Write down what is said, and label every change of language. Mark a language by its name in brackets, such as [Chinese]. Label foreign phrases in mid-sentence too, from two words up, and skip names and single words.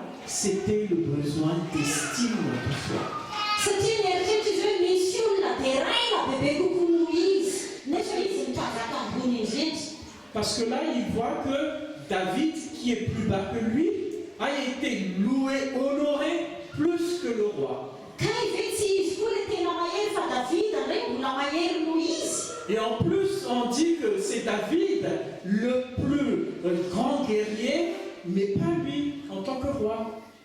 [French] C'était le besoin d'estime de soi. [Malagasy] Satria nieritreritry izy hoe misy olona dia raina bebe kokoa noho izy nefa izy mipangaka ambony indrindra. [French] Parce que là, il voit que David, qui est plus bas que lui, a été loué, honoré plus que le roi. Et en plus, on dit que c'est David le plus grand guerrier, mais pas lui en tant que roi.